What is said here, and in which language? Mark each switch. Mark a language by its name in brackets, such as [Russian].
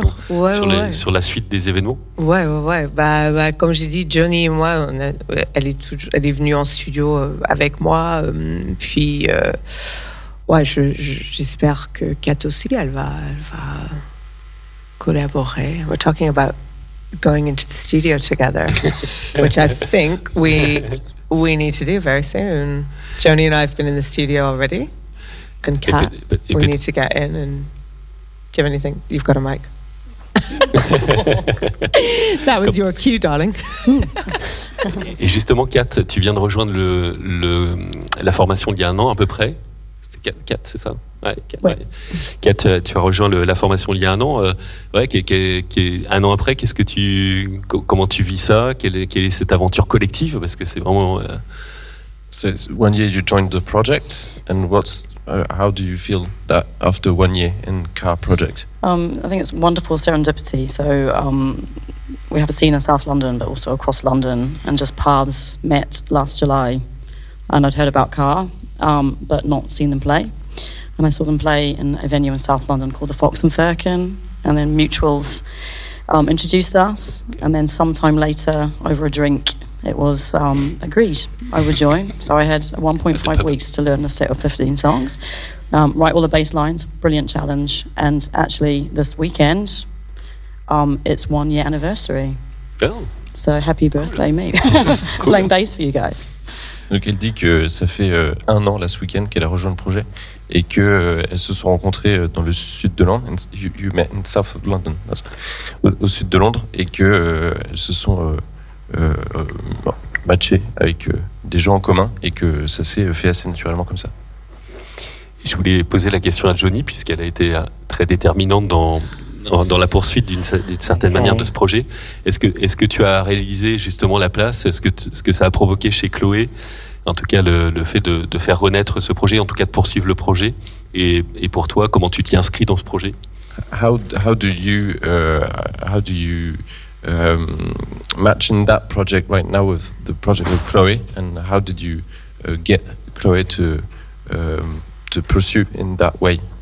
[French] projet ouais, sur, ouais. sur la suite des événements. Ouais. Bah, comme j'ai dit, Johnny et moi, elle est venue en studio avec moi. Puis, j'espère que Kat aussi, elle va collaborer. [English] We're talking about going into the studio together, which I think we need to do very soon. Johnny and I have been in the studio already, and Kat, we need to get in and. Do you have anything? You've got a mic. That was your cue, darling. [French] Et justement, Kat, tu viens de rejoindre la formation il y a un an à peu près. C'était Kat, c'est ça? Ouais. Kat, tu as rejoint la formation il y a un an. Un an après, comment tu vis ça? Quelle est cette aventure collective? Parce que c'est vraiment. [English] So, 1 year you joined the project, and what's. How do you feel that after 1 year in Car Project? I think it's wonderful serendipity. So we have a scene in South London, but also across London, and just paths met last July. And I'd heard about Car, but not seen them play. And I saw them play in a venue in South London called the Fox and Firkin, and then Mutuals introduced us. And then sometime later, over a drink, it was agreed I would join. So I had 1.5 weeks to learn a set of 15 songs, write all the bass lines, brilliant challenge. And actually this weekend, it's 1 year anniversary. Oh. So happy birthday, cool. Me. Cool. Playing bass for you guys. [French] Donc elle dit que ça fait un an, [English] last weekend, [French] qu'elle a rejoint le projet et qu'elles se sont rencontrées dans le sud de Londres. [English] You met in south of London. [French] Au sud de Londres. Et qu'elles se sont... matché avec des gens en commun et que ça s'est fait assez naturellement comme ça. Je voulais poser la question à Johnny puisqu'elle a été très déterminante dans la poursuite d'une certaine manière de ce projet. Est-ce que tu as réalisé justement la place, ce que ça a provoqué chez Chloé, en tout cas le fait de faire renaître ce projet, en tout cas de poursuivre le projet, et pour toi, comment tu t'y inscris dans ce projet? [English] How do you match in that project right now with the project of Chloé, and how did you get Chloé to pursue in that way?